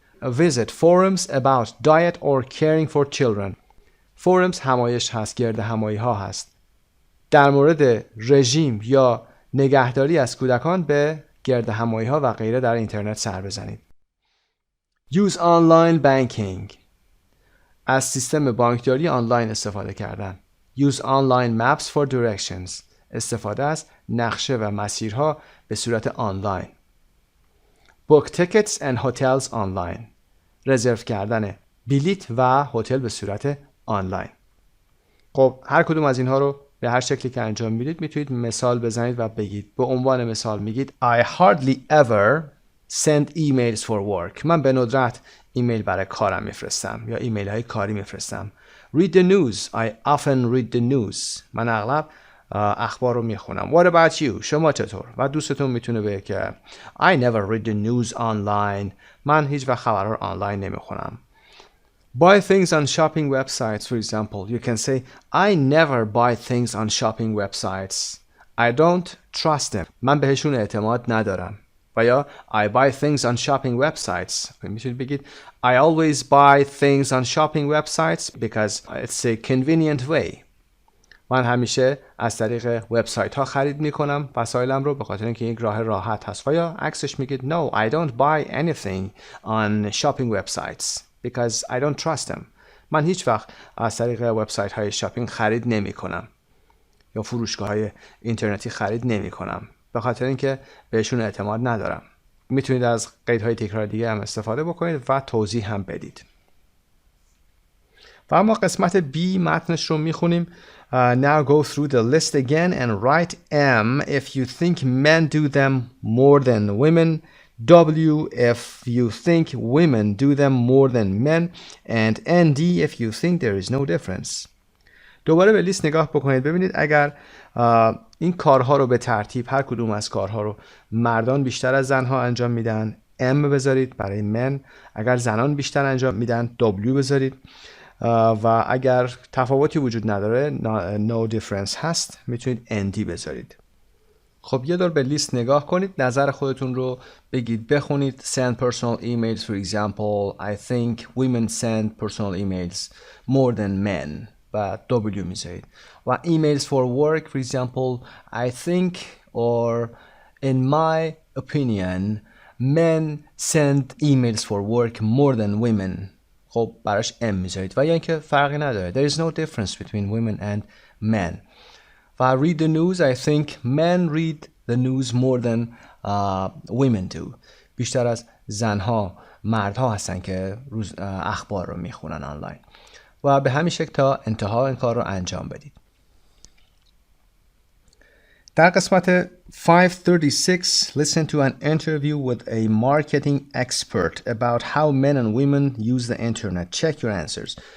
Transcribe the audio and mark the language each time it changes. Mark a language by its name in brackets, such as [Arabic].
[English] Visit forums about diet or caring for children. [Persian] forums همایش هست، گرد همایی ها هست. در مورد رژیم یا نگهداری از کودکان به گرد همایی ها و غیره در اینترنت سر بزنید. [English] Use online banking. [Persian] از سیستم بانکداری آنلاین استفاده کردن. [English] Use online maps for directions. [Persian] استفاده از نقشه و مسیرها به صورت آنلاین. [English] Book tickets and hotels online. [Persian] رزرو کردن بلیط و هتل به صورت آنلاین. خب هر کدوم از اینها رو به هر شکلی که انجام میدید میتونید مثال بزنید و بگید. به عنوان مثال میگید [English] I hardly ever send emails for work. [Persian] من به ندرت ایمیل برای کارم میفرستم یا ایمیل های کاری میفرستم. [English] Read the news. I often read the news. [Persian] من اغلب اخبار رو میخونم. [English] What about you? [Persian] شما چطور؟ و دوستتون میتونه بگه که [English] I never read the news online. [Persian] من هیچ وقت خبرها رو آنلاین نمیخونم. [English] Buy things on shopping websites, for example. You can say, I never buy things on shopping websites. I don't trust them. [Persian] من بهشون اعتماد ندارم. [English] و یا I buy things on shopping websites. [Persian] میتونید بگید [English] I always buy things on shopping websites because it's a convenient way. [Persian] من همیشه از طریق وبسایت ها خرید میکنم وسایلم رو به خاطر اینکه یک راه راحت هست. و یا عکسش میگید [English] No, I don't buy anything on shopping websites because I don't trust them. [Persian] من هیچ وقت از طریق وبسایت های شاپینگ خرید نمی کنم یا فروشگاه های اینترنتی خرید نمی کنم به خاطر اینکه بهشون اعتماد ندارم. میتونید از قیدهای تکرار دیگه هم استفاده بکنید و توضیح هم بدید. و اما قسمت B متنش رو میخونیم. [English] Now go through the list again and write M if you think men do them more than women, W if you think women do them more than men, and ND if you think there is no difference. [Persian] دوباره به لیست نگاه بکنید ببینید اگر این کارها رو به ترتیب هر کدوم از کارها رو مردان بیشتر از زنها انجام میدن M بذارید برای من. اگر زنان بیشتر انجام میدن W بذارید. و اگر تفاوتی وجود نداره no difference هست میتونید ND بذارید. خب یه دور به لیست نگاه کنید نظر خودتون رو بگید بخونید. [English] Send personal emails for example I think women send personal emails more than men [Persian] و W میذارید. [English] و emails for work for example I think or in my opinion men send emails for work more than women. [Persian] خب براش M میذارید و یا اینکه فرقی نداره. [English] There is no difference between women and men. و read the news I think men read the news more than women do. [Persian] بیشتر از زنها مردها هستن که اخبار رو میخونن آنلاین. و به همین شکل تا انتها این کار رو انجام بدید. در قسمت [English] 536 listen to an interview with a marketing expert about how men and women use the internet. Check your answers.